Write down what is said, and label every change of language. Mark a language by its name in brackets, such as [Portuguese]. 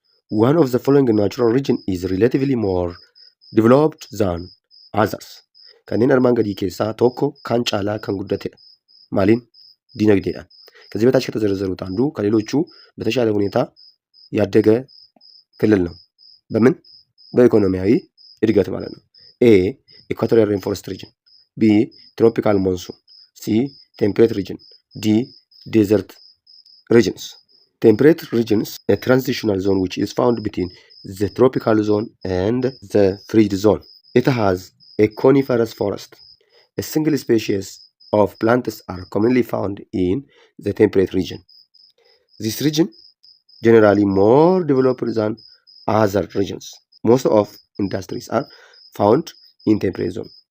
[English] One of the following natural region is relatively more developed than others. [Oromo] kanneen armaan gadii keessaa tokko kan caalaa kan guddatedha. [Amharic] ማሊን ዲነግዴዳን ከዚህ በታች ከተዘረዘሩት አንዱ ከሌሎቹ በተሻለ ሁኔታ ያደገ ክልል ነው። በምን? በኢኮኖሚያዊ እድገት ማለት ነው። ኤ ኢኳቶሪያል ሬንፎረስት ሪጅን፣ ቢ ትሮፒካል ሞንሱን፣ ሲ ቴምፕሬት ሪጅን፣ ዲ ዴዘርት ሪጅንስ። ቴምፕሬት ሪጅንስ [English] a transitional zone which is found between the tropical zone and the frigid zone. It has a coniferous forest. A single species of plants are commonly found in the temperate region. This region generally more developed than other regions. Most of industries are found in temperate zone.